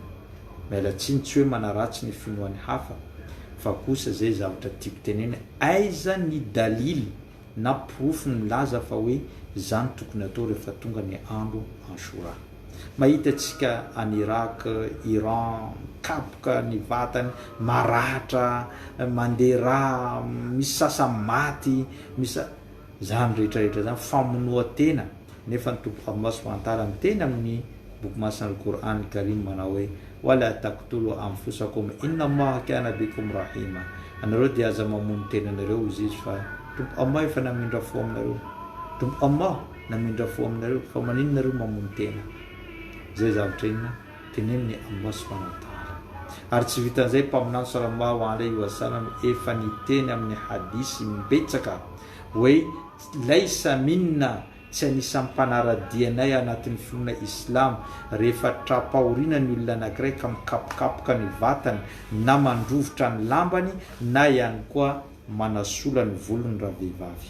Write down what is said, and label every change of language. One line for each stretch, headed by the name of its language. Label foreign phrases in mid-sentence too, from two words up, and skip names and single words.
Malagasy: Mialatsiny tsy hoe manaratsy ny finoan'ny hafa fa kosa zay zavatra tiako tenena, aiza ny dalily na profy milaza fa hoe zany tokony atao rehefa tonga ny andro Ashura. Mahita atsika any Irak, Iran, kapoka ny vatany, maratra, mandeha, misy sasa maty, misy zany rehetrarehetra zany famonoa tena. Nefa ny tompo Allah
Arabic: سبحانه وتعالى
Malagasy: miteny amin'ny boky masina Al-Qur'an Karim manao hoe
Arabic: ولا تقتلوا أنفسكم إن الله كان بكم رحيما.
Malagasy: Anareo dia aza mamono tenanareo izy fa tompo Allah efa namindra fo aminareo. Tompo Allah namindra fo aminareo fa maninona nareo mamono tena. Zay zavatra inona tenen'ny Allah
Arabic: سبحانه وتعالى.
Malagasy: Ary tsy vitan'izay mpaminany
Arabic: صلى الله عليه وسلم
Malagasy: efa niteny amin'ny hadisy mibetsaka hoe
Arabic: ليس منا,
Malagasy: tsy anisan'ny mpanaradianay anatin'ny finoana Islam rehefa trapahorina ny olona anankiray ka mikapokapoka ny vatany na mandrovotra ny lambany na ihany koa manasola ny volony raha vehivavy.